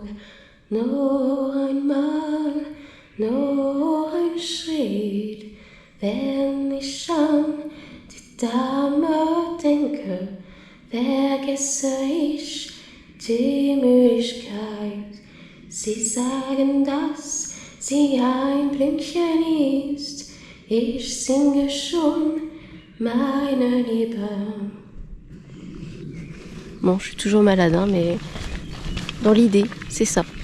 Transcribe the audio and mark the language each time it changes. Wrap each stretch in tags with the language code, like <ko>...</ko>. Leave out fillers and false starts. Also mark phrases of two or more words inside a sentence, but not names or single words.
<de>Noch einmal, noch ein Schritt, wenn ich an die Dame denke, vergesse ich die Müdigkeit. Sie sagen, dass sie ein Blümchen ist. Ich singe schon meine Liebe.</de> <fr>Bon, je suis toujours malade, hein, mais dans l'idée, c'est ça.</fr>